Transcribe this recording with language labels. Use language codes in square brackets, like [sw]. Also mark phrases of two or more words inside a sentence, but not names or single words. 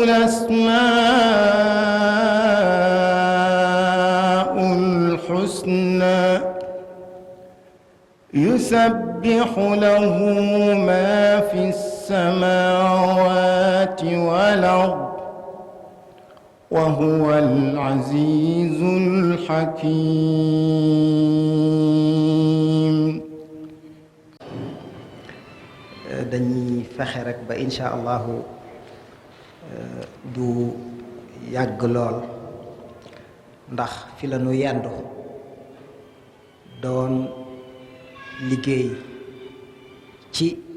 [ar] الأسماء الحسنى يسبح له ما في السماوات والأرض وهو العزيز الحكيم. [wo] dañuy fexe rek ba [ar] إن شاء الله [wo] du yàgg lool ndax fi la ñu yendu doon liggéey ci